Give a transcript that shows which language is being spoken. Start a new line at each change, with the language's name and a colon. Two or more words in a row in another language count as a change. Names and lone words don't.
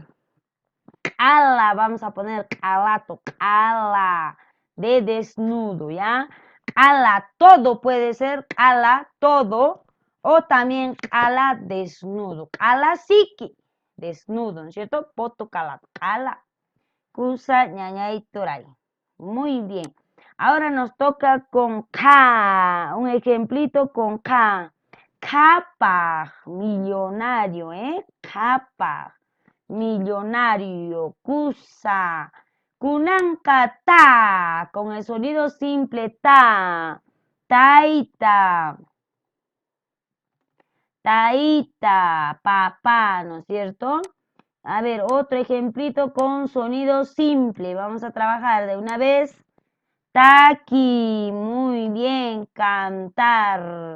Spanish: Cala, vamos a poner calato, cala, de desnudo, ¿ya? Cala, todo puede ser cala, todo, o también cala desnudo. Cala psiqui, desnudo, ¿no es cierto? Poto calato, cala. Kusa, ñaña y toray. Muy bien. Ahora nos toca con K. Un ejemplito con K. Capa, millonario, ¿eh? Capa, millonario.
Quechua: Kusa. Kunanka ta,
Spanish: con el sonido simple ta. Taita. Taita, papá, ¿no es cierto? A ver, otro ejemplito con sonido simple. Vamos a trabajar de una vez. Taqui, muy bien, cantar.